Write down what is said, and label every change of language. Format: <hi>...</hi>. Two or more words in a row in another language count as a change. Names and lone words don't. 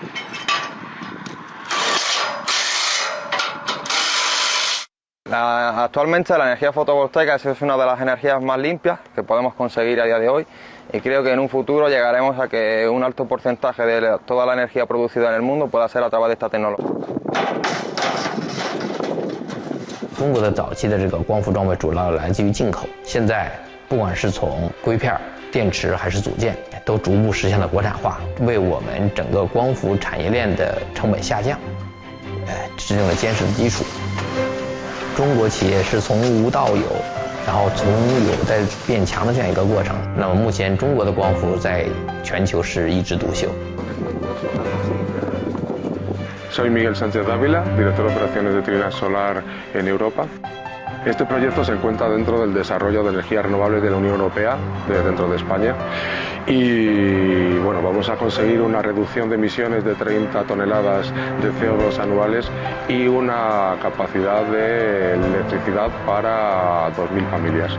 <es>Actualmente la energía fotovoltaica es una de las energías más limpias que podemos conseguir a día de hoy y creo que en un futuro llegaremos a que un alto porcentaje de toda la energía producida en el mundo pueda ser a través de esta tecnología.</es> <zh>中国的早期的这个光伏装备主要来自于进口，现在不管是从硅片、电池还是组件，都逐步实现了国产化，为我们整个光伏产业链的成本下降，制定了坚实的基础。中国企业是从无到有，然后从有在变强的这样一个过程。那么目前中国的光伏在全球是一枝独秀。</zh> <es>Soy Miguel Sánchez Dávila, director de operaciones de Trina Solar en Europa. Este proyecto se encuentra dentro del desarrollo de energías renovables de la Unión Europea, dentro de España, y bueno, vamos a conseguir una reducción de emisiones de 30 toneladas de CO2 anuales y una capacidad de electricidad para 2.000 familias.</es>